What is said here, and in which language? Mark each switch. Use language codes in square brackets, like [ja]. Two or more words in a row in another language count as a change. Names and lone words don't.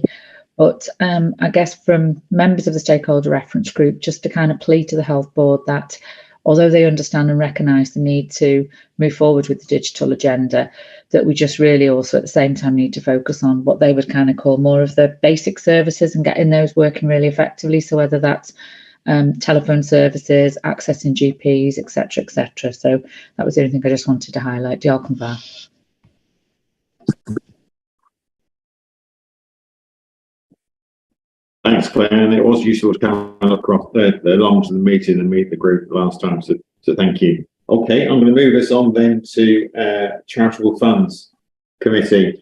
[en] But I guess from members of the stakeholder reference group, just to kind of plead to the health board that although they understand and recognise the need to move forward with the digital agenda, that we just really also at the same time need to focus on what they would kind of call more of the basic services and getting those working really effectively. So whether that's telephone services, accessing GPs, etc., etc. So that was the only thing I just wanted to highlight. [cy] Diolch yn fawr. [en] Thanks, Claire. And it was useful to come across along to the meeting and meet the group last time. So thank you. Okay, I'm going to move us on then to Charitable Funds Committee.